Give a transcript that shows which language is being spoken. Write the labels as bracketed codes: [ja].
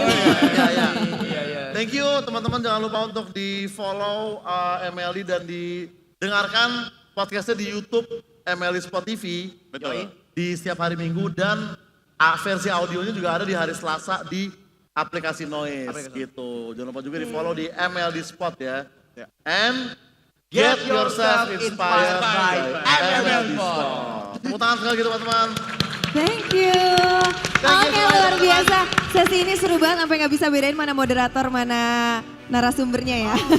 [id] Iya. [en] Thank you [id] teman-teman, jangan lupa untuk di follow MLD dan didengarkan podcastnya di YouTube MLD Spot TV. Betul. Di setiap hari Minggu dan versi audionya juga ada di hari Selasa di aplikasi Noise gitu. Jangan lupa juga di follow di MLD Spot ya. [en] And get yourself inspired by MLD Spot. [id] Tepuk tangan sekali gitu teman-teman. [en] Thank you. [id] Oke, luar biasa. Sesi ini seru banget sampai nggak bisa bedain mana moderator, mana narasumbernya ya.